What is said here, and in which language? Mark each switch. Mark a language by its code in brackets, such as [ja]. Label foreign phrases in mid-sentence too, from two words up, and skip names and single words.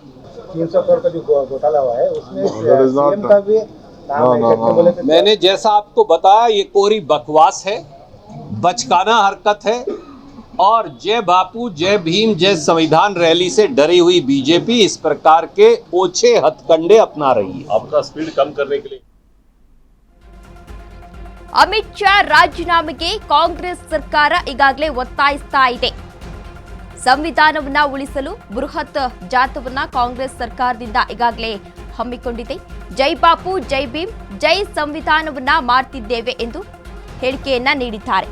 [hi] 300 करोड़ का जो घोटाला हुआ है उसमें सीएम का भी नाम है। मैंने जैसा आपको बताया ये कोरी बकवास है, बचकाना हरकत है और जय बापू, जय भीम, जय संविधान रैली से डरी हुई बीजेपी इस प्रकार के ओछे हथकंडे अपना रही है। आपका स्पीड कम करने के लिए [kn] ಅಮಿತ್ ಶಾ ರಾಜೀನಾಮೆಗೆ ಕಾಂಗ್ರೆಸ್ ಸರ್ಕಾರ ಈಗಾಗಲೇ ಒತ್ತಾಯಿಸ್ತಾ ಇದೆ. ಸಂವಿಧಾನವನ್ನ ಉಳಿಸಲು ಬೃಹತ್ ಜಾಥವನ್ನ ಕಾಂಗ್ರೆಸ್ ಸರ್ಕಾರದಿಂದ ಈಗಾಗಲೇ ಹಮ್ಮಿಕೊಂಡಿದೆ. ಜೈ ಬಾಪು, ಜೈ ಭೀಮ್, ಜೈ ಸಂವಿಧಾನವನ್ನ ಮಾಡ್ತಿದ್ದೇವೆ ಎಂದು ಹೇಳಿಕೆಯನ್ನ ನೀಡಿದ್ದಾರೆ.